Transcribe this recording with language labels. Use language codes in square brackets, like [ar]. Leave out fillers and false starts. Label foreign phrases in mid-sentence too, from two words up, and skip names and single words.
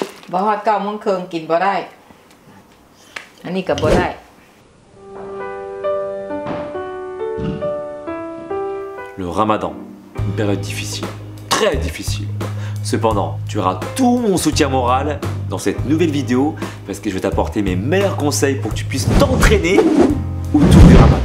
[tts] บ่ฮอด9 โมงครึ่งกินบ่ได้อันนี้ก็บ่ได้ [fr] Le Ramadan, une période difficile, très difficile. Cependant, tu auras tout mon soutien moral dans cette nouvelle vidéo parce que je vais t'apporter mes meilleurs conseils pour que tu puisses t'entraîner autour du Ramadan.